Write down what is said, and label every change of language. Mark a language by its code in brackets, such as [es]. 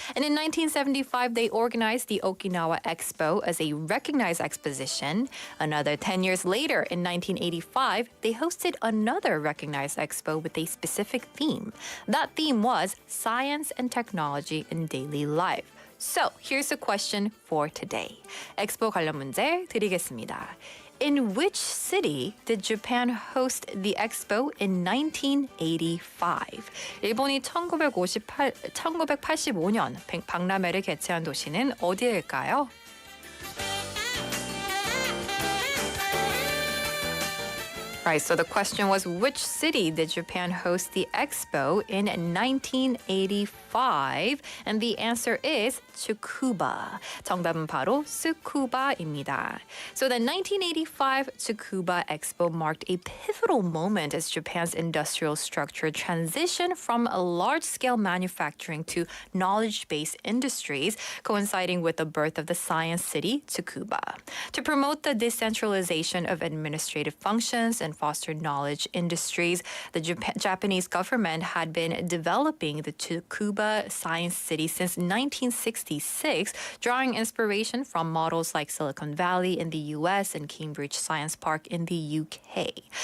[en] And in 1975, they organized the Okinawa Expo as a recognized exposition. Another 10 years later, in 1985, they hosted another recognized expo with a specific theme. That theme was Science and Technology in Daily Life. So, here's a question for today. [ko] 엑스포 관련 문제 드리겠습니다. [en] In which city did Japan host the expo in 1985? [ko] 일본이 1985년 박람회를 개최한 도시는 어디일까요? [en] Right, so the question was, which city did Japan host the expo in 1985? And the answer is Tsukuba. [ko] 정답은 바로 Tsukuba입니다. [en] So the 1985 Tsukuba Expo marked a pivotal moment as Japan's industrial structure transitioned from a large-scale manufacturing to knowledge-based industries, coinciding with the birth of the science city, Tsukuba. To promote the decentralization of administrative functions and foster knowledge industries, the Japanese government had been developing the Tsukuba Science City since 1966, drawing inspiration from models like Silicon Valley in the US and Cambridge Science Park in the UK.